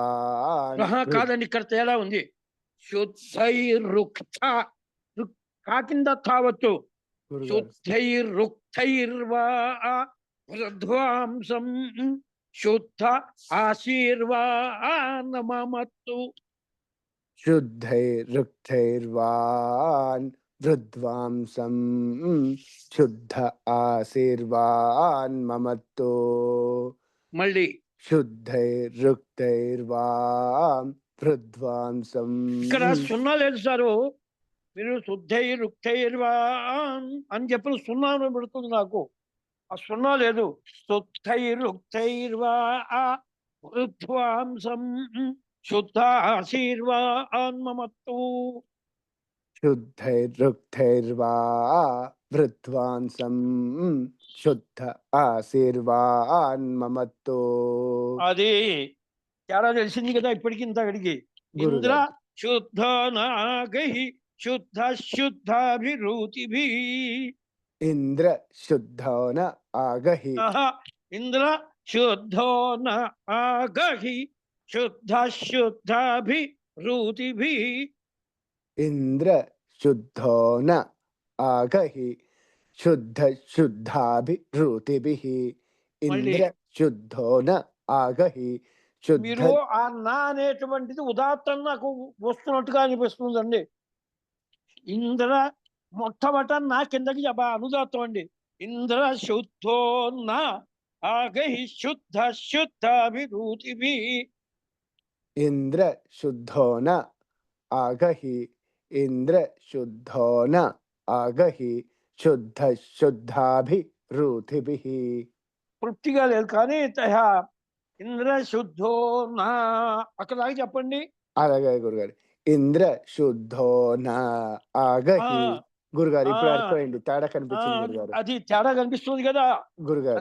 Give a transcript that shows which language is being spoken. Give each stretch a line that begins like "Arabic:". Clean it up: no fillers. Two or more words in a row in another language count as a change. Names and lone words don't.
Telugu: కాదండి, ఇక్కడ తేడా ఉంది. శుద్ధైరుక్త కింద తావచ్చు.
Sanskrit: शुद्धैरुक्तैर्वा वृध्वांसं शुद्ध आशीर्वान् ममत्तु. शुद्धैरुक्थैर्वान् वृद्वांसं शुद्ध आशीर्वान् ममत्तो
Telugu: మళ్ళీ
Sanskrit: शुद्धैरुक्तैर्वान् वृद्वांसं
Telugu: ఇక్కడ సున్నా లేదు సారు. మీరు శుద్ధైరుక్తైర్వా అని చెప్పిన సున్నా పెడుతుంది నాకు. ఆ సున్నా లేదు.
Sanskrit: शुद्धैरुक्तैर्वा वृद्वांसं शुद्ध आशीर्वान् ममत्तु. शुद्धैरुक्तैर्वा वृद्वांसं शुद्ध आशीर्वान् ममत्तो
Telugu: అది తేడా తెలిసింది కదా ఇప్పటికి ఇంతకడికి. ఇంద్ర గురుగారు.
Sanskrit: शुद्ध नागै शुद्ध शुद्धाभिरुचिभि. इंद्र शुद्धो न आगहि इंद्र शुद्धो नागहि शुद्ध शुद्धाभिरुचिभि. इंद्र शुद्धो न आगहि शुद्ध शुद्धाभिरुतिभिः इंद्र शुद्धो न आगहि शुद्ध
Telugu: మీరు ఆ నా అనేటువంటిది ఉదాత్తం నాకు వస్తున్నట్టుగా అనిపిస్తుందండి. ఇంద్ర మొట్టమొదట నా కిందకి అనుదాత్తం అండి.
Sanskrit: इंद्र शुद्धो ना आगहि शुद्ध शुद्धाभिरुचिभि. इंद्र शुद्धो न आगहि इंद्र शुद्धो न आगहि शुद्ध शुद्धाभिरुतिभिः
Telugu: తృప్తిగా లేదు కానీ
Sanskrit: इंद्र शुद्धो ना
Telugu: అక్కడ దాకా చెప్పండి. అలాగే గురుగారు.
Sanskrit: इंद्र शुद्धो ना आगहि
Telugu: గురుగారు. ఇప్పుడు అర్థమైంది, తేడా కనిపించింది గురుగారు. అది తేడా కనిపిస్తుంది కదా గురుగారు.